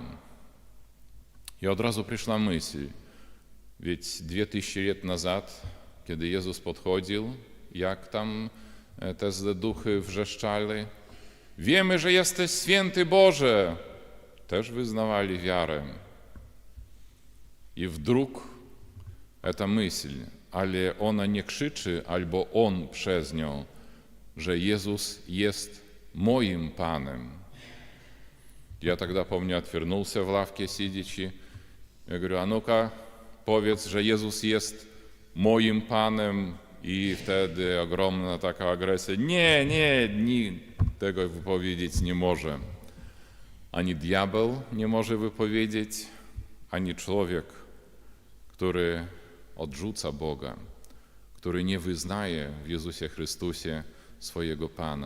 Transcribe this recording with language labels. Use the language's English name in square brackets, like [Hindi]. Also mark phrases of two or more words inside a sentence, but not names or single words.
[Polish] I od razu przyszła myśl, ведь 2000 lat nazad, kiedy Jezus podchodził, jak tam te złe duchy wrzeszczali: wiemy, że jesteś święty Boże! Też wyznawali wiarę. I wdruk ta myśl, ale ona nie krzyczy, albo on przez nią, że Jezus jest moim Panem. [Russian] Я тогда, помню, отвернулся в лавке сидячи. Я говорю, а ну-ка, [Polish] powiedz, że Jezus jest moim Panem. I wtedy ogromna taka agresja. Nie, tego wypowiedzieć nie może. Ani diabeł nie może wypowiedzieć, ani człowiek, który odrzuca Boga, który nie wyznaje w Jezusie Chrystusie swojego Pana.